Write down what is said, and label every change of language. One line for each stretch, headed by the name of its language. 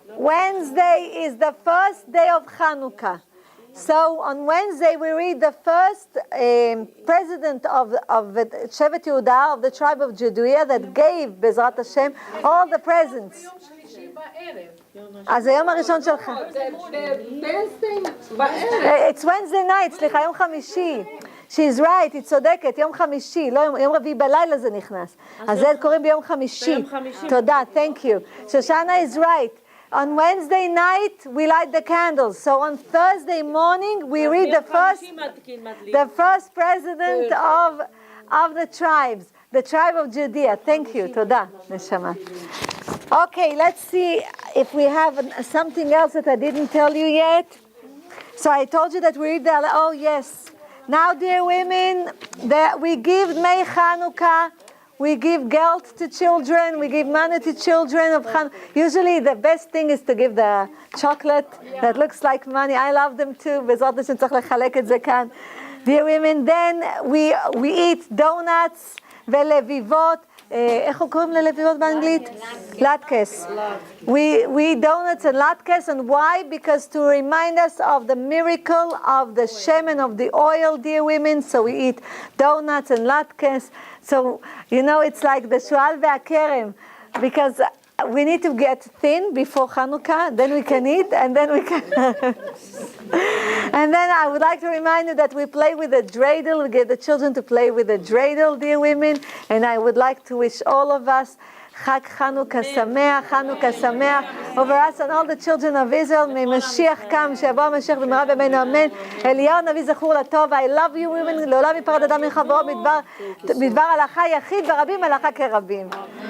English: Wednesday is the first day of Chanukah. So on Wednesday we read the first president of Shevet Yehuda, of the tribe of Judea, that gave, Bezrat Hashem, all the presents.
Hebrew: אז זה יום הראשון שלך.
English: It's Wednesday night,
Hebrew: סליחה, יום חמישי.
English: She's right,
Hebrew: היא צודקת, יום חמישי, לא יום רביעי בלילה זה נכנס. אז זה קוראים ביום חמישי. תודה,
English: thank you. Shoshana is right. On Wednesday night, we light the candles. So on Thursday morning, we read the first president of the tribes, the tribe of Judea. Thank you. Toda, neshama. Okay, let's see if we have something else that I didn't tell you yet. So I told you that we read the, oh yes. Now, dear women, that we give May Chanukah. We give gelt to children, we give money to children of Chanukah. Usually the best thing is to give the chocolate that looks like money. I love them too.
Hebrew: בעזרת השם צריך לחלק את זה כאן.
English: Dear women, then we eat donuts ולביבות.
Hebrew: איך קוראים ללביבות באנגלית?
English: latkes. We eat donuts and latkes, and why? Because to remind us of the miracle of the shemen, of the oil, dear women. So we eat donuts and latkes. So, you know, it's like the shual ve'akerem, because we need to get thin before Chanukah, then we can eat, and then we can... And then I would like to remind you that we play with a dreidel. We get the children to play with a dreidel, dear women, and I would like to wish all of us Chag Chanukah Sameach over us and all the children of Israel. May Mashiach come,
Hebrew: שיבוא המשיח במהרה בימינו אמן. אליהו נביא זכור לטוב.
English: I love you women,
Hebrew: לעולם יפרד אדם מחברו, מדבר הלכה יחיד ורבים הלכה כרבים.